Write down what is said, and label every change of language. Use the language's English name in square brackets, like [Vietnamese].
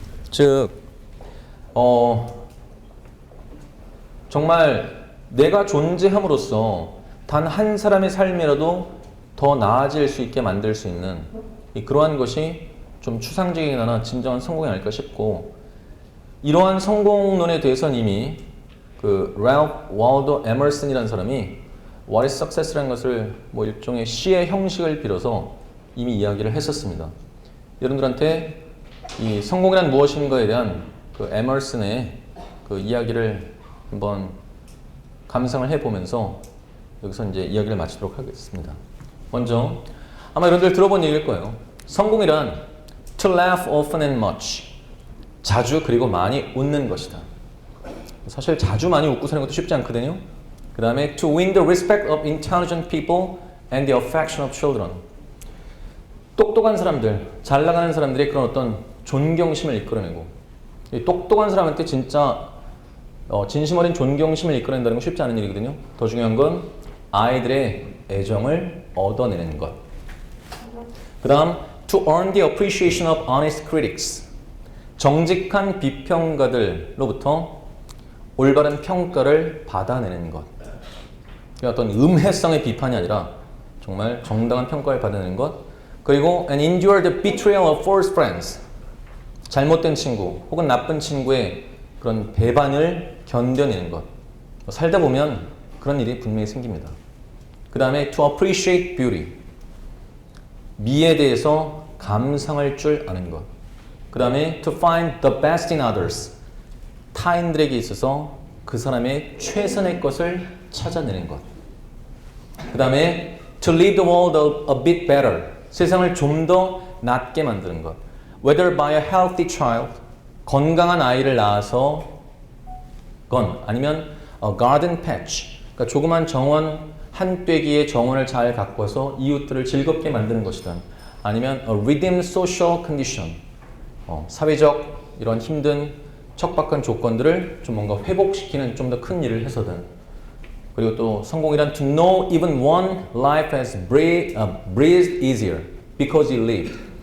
[Korean] 즉 정말 내가 존재함으로써 단 한 사람의 삶이라도 더 나아질 수 있게 만들 수 있는 그러한 것이 좀 추상적이긴 하나 진정한 성공이 아닐까 싶고, 이러한 성공론에 대해서는 이미 그 랄프 월도 에머슨이라는 사람이 What is Success라는 것을 뭐 일종의 시의 형식을 빌어서 이미 이야기를 했었습니다. 여러분들한테 이 성공이란 무엇인가에 대한 그 에머슨의 그 이야기를 한번 감상을 해보면서 여기서 이제 이야기를 마치도록 하겠습니다. 먼저 아마 여러분들 들어본 얘기일 거예요. 성공이란 [English] to laugh often and much. [Korean] 자주 그리고 많이 웃는 것이다. 사실 자주 많이 웃고 사는 것도 쉽지 않거든요. 그 다음에 [English] to win the respect of intelligent people and the affection of children. [Korean] 똑똑한 사람들, 잘 나가는 사람들의 그런 어떤 존경심을 이끌어내고 이 똑똑한 사람한테 진짜 진심 어린 존경심을 이끌어낸다는 건 쉽지 않은 일이거든요. 더 중요한 건 아이들의 애정을 얻어내는 것. 그 다음 [English] to earn the appreciation of honest critics. [Korean] 정직한 비평가들로부터 올바른 평가를 받아내는 것. 어떤 음해성의 비판이 아니라 정말 정당한 평가를 받아내는 것. 그리고 [English] and endure the betrayal of false friends. [Korean] 잘못된 친구 혹은 나쁜 친구의 그런 배반을 견뎌내는 것. 살다 보면 그런 일이 분명히 생깁니다. 그 다음에 [English] to appreciate beauty. [Korean] 미에 대해서 감상할 줄 아는 것. 그 다음에 [English] to find the best in others. [Korean] 타인들에게 있어서 그 사람의 최선의 것을 찾아내는 것. 그 다음에 [English] to leave the world a bit better. [Korean] 세상을 좀 더 낫게 만드는 것. [English] Whether by a healthy child, [Korean] 건강한 아이를 낳아서 건 아니면 [English] a garden patch, [Korean] 그러니까 조그만 정원 한 떼기의 정원을 잘 가꿔서 이웃들을 즐겁게 만드는 것이든 아니면 [English] a redeemed social condition, [Korean] 사회적 이런 힘든 척박한 조건들을 좀 뭔가 회복시키는 좀 더 큰 일을 해서든 그리고 또 성공이란 [English] to know even one life has breathed easier because you lived.